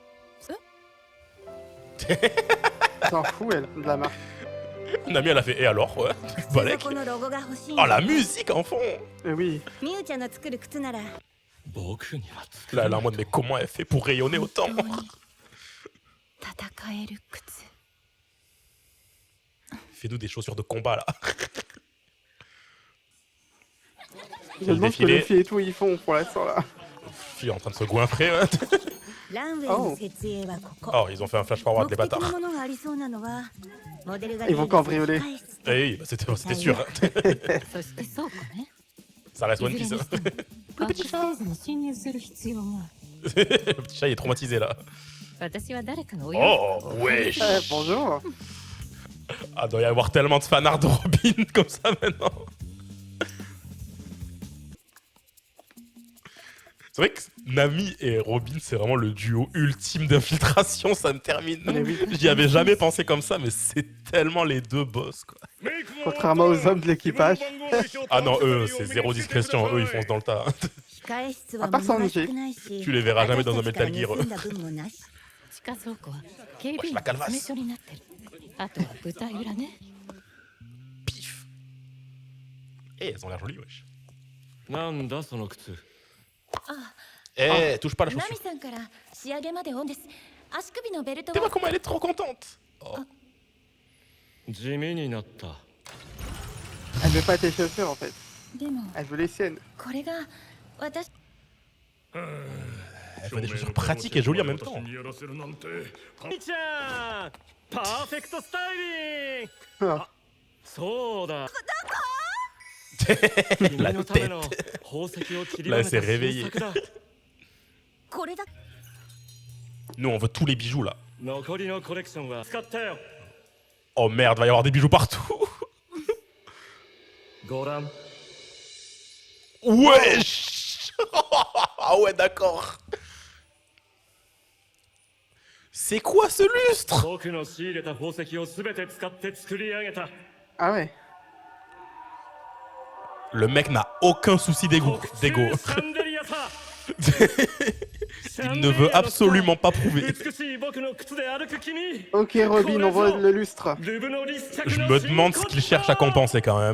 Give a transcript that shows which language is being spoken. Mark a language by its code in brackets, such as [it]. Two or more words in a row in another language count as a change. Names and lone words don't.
[fr] Elle s'en fout elle de la marque. Nami elle a fait et alors ouais. [ja] 靴 [fr] Balek. [ja] 底のロゴが欲しいん Oh だ [fr] la musique enfant. Et oui. [ja] ミウちゃんの作る靴なら僕には作 [fr] Là [ja] れ [fr] elle est [ja] な [fr] en [ja] い [fr] mode mais comment elle fait pour rayonner autant [ja] 本当に戦える靴 [fr] Fais-nous des chaussures de combat là. Je me demande ce que défilé. les filles et tout ils font pour l'instant là. Fille en train de se goinfrer. Ouais. [ja] ランウェイの設営はここ [fr] Oh ils ont fait un [en] flash forward [ja] 目 [fr] des [ja] 的の [fr] bâtards. [ja] ものがありそうなのはモデルが [fr] Ils vont cambrioler. [ja] 控室 [fr] Eh oui, bah, c'était sûr. Hein. [ja] そして倉庫ね [fr] Ça reste [ja] い [fr] One [ja] ずれ [fr] Piece. [ja] にしてもファーストフェーズに侵入する必要が [fr] Le petit chat il est traumatisé là. [ja] 私は誰かのお [fr] Oh wesh. Bonjour. Ah doit y avoir tellement de fanarts de Robin comme ça maintenant. C'est vrai que Nami et Robin, c'est vraiment le duo ultime d'infiltration, ça me termine. Mais oui. J'y avais jamais pensé comme ça, mais c'est tellement les deux boss, quoi. Contrairement aux hommes de l'équipage. Ah non, eux, c'est zéro discrétion, eux, ils foncent dans le tas. [ja] 控え室は [fr] À part [ja] 難 [fr] Sanji. [ja] しくないし [fr] Tu les verras jamais dans un [ja] 私た [fr] Metal [ja] ちから [fr] Gear. [ja] 盗んだ分もなし地下倉庫は警備員 [fr] la [ja] の [fr] calvasse. [ja] 詰め所になってるあとは舞台裏ね [fr] Pif. Eh, elles ont l'air jolies, wesh. [ja] なんだその靴 [fr] Eh, touche pas la [ja] ナ [fr] chaussure. [ja] ミさんから仕上げまでオンです足首のベルト [fr] Tu vois [ja] は [fr] comment elle est trop contente. Oh. [ja] 地味になった [fr] veut pas tes chaussures en fait. [ja] でも [fr] Elle veut les siennes. [ja] これが私 [fr] Elle fait des chaussures pratiques et jolies en même temps. [ja] みちゃんパーフェクトスタイリング Ah. そうだ [fr] La [ja] 君のため [fr] tête. [ja] の宝石を散り [fr] Là, [ja] ば [fr] elle [ja] め [fr] s'est [ja] た [fr] réveillée. [ja] 新作だこれだ [fr] Nous, on veut tous les bijoux là. [ja] 残りのコレクションは使ったよ [fr] Oh merde, va y avoir des bijoux partout. [ja] ご覧 [fr] Wesh. Ah ouais, d'accord. C'est quoi ce lustre? [ja] 僕の仕入れた宝石を全て使って作り上げた [fr] Ah ouais. Le mec n'a aucun souci d'ego. [ja] シャンデリアさ [fr] Il ne veut absolument pas prouver. [ja] 美しい僕の靴で歩く君 [fr] Ok, Robin, on voit le lustre. [ja] ルブの立着 [fr] Je [ja] の [fr] me demande ce qu'il cherche à compenser quand même.